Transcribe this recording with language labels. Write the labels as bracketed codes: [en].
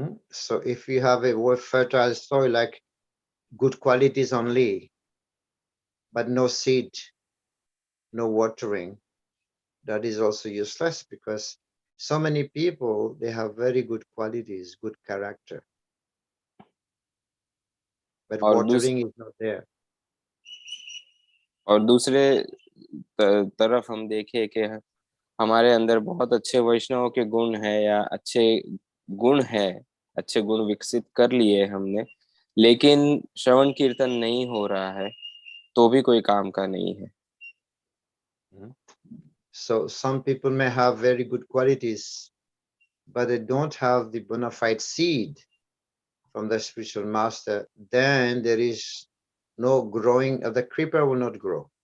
[en] So if you have a fertile soil, like good qualities only, but no seed, no watering, that is also useless, because so many people, they have very good qualities, good character, but [hi] और [en] watering is not there. [hi] दूसरे तरफ हम देखें कि हमारे अंदर बहुत अच्छे वैष्णव के गुण है या अच्छे गुण है, अच्छे गुण विकसित कर लिए हमने, लेकिन श्रवण कीर्तन नहीं हो रहा है तो भी कोई काम का नहीं है। [en] So some people may have very good qualities, but they don't have the bona fide seed from the spiritual master. Then there is no growing, the creeper will not grow.